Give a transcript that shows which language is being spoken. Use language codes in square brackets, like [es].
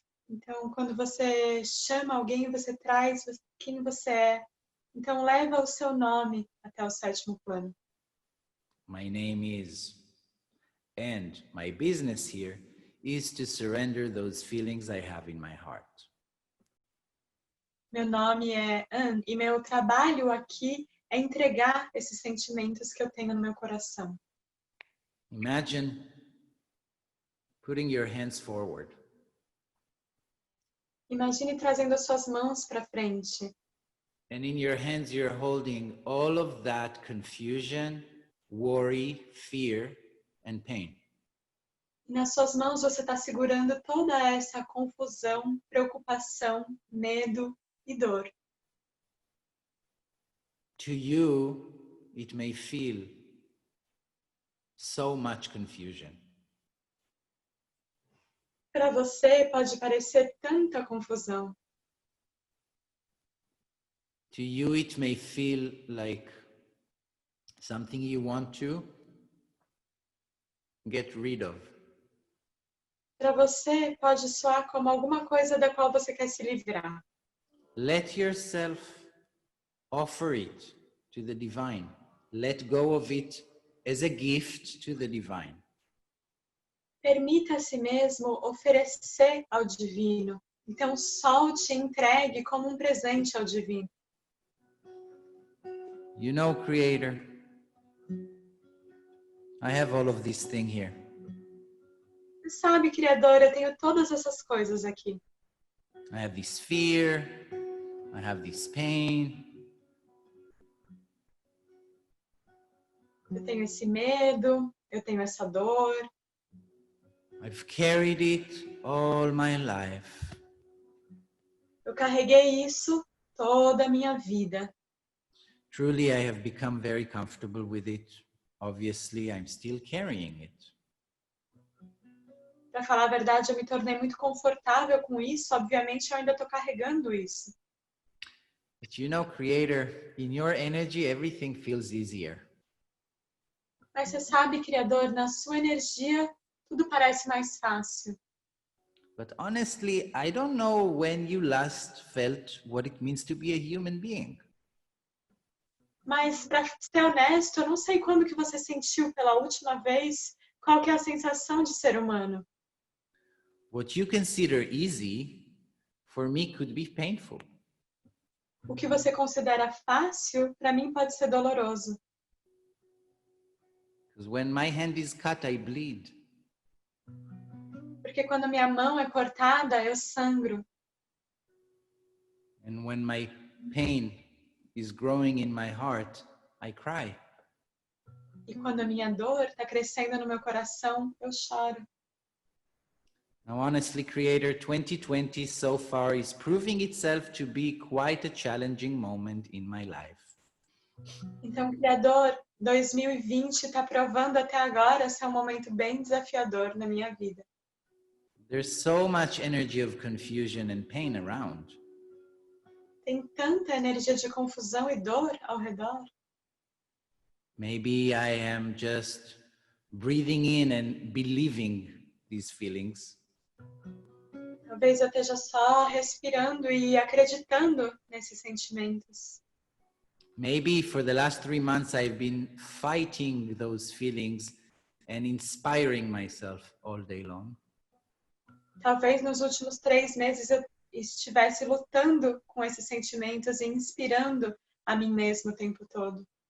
[pt] Então, quando você chama alguém, você traz quem você é. Então, leva o seu nome até o sétimo plano. [en] My name is, and my business here is to surrender those feelings I have in my heart. [pt] Meu nome é Anne e meu trabalho aqui é entregar esses sentimentos que eu tenho no meu coração. [en] Imagine putting your hands forward. [pt] Imagine trazendo as suas mãos para frente. [en] And in your hands, you're holding all of that confusion, worry, fear, and pain. [pt] E nas suas mãos você está segurando toda essa confusão, preocupação, medo e dor. [en] To you, it may feel so much confusion. [pt] Para você pode parecer tanta confusão. [en] To you, it may feel like something you want to get rid of. [pt] Para você pode soar como alguma coisa da qual você quer se livrar. [en] Let yourself offer it to the divine. Let go of it as a gift to the divine. [pt] Permita a si mesmo oferecer ao divino. Então solte e entregue como um presente ao divino. [en] You know, Creator, I have all of this thing here. [pt] Você sabe, Criador, eu tenho todas essas coisas aqui. [en] I have this fear, I have this pain, [pt] Eu tenho esse medo, eu tenho essa dor. [en] I've carried it all my life. [pt] Eu carreguei isso toda a minha vida. [en] Truly, I have become very comfortable with it. Obviously, I'm still carrying it. [pt] Para falar a verdade, eu me tornei muito confortável com isso. Obviamente, eu ainda estou carregando isso. [en] But you know, Creator, in your energy, everything feels easier. [pt] Mas você sabe, Criador, na sua energia, tudo parece mais fácil. [en] But honestly, I don't know when you last felt what it means to be a human being. [pt] Mas, para ser honesto, eu não sei quando que você sentiu pela última vez qual que é a sensação de ser humano. [en] What you consider easy, for me, could be painful. [pt] O que você considera fácil, para mim pode ser doloroso. [en] Because when my hand is cut, I bleed. [pt] Porque quando minha mão é cortada, eu sangro. [en] And when my pain is growing in my heart, I cry. [pt] E quando a minha dor está crescendo no meu coração, eu choro. [en] Now, honestly, Creator, 2020 so far is proving itself to be quite a challenging moment in my life. [pt] Então, Criador, 2020 está provando até agora ser um momento bem desafiador na minha vida. [en] There's so much energy of confusion and pain around. [pt] Tem tanta energia de confusão e dor ao redor. [en] Maybe I am just breathing in and believing these feelings. [pt] Talvez eu esteja só respirando e acreditando nesses sentimentos. [en] Maybe for the last 3 months, I've been fighting those feelings and inspiring myself all day long. [pt] Talvez nos últimos 3 meses eu estivesse lutando com esses sentimentos e inspirando a mim mesmo o tempo todo.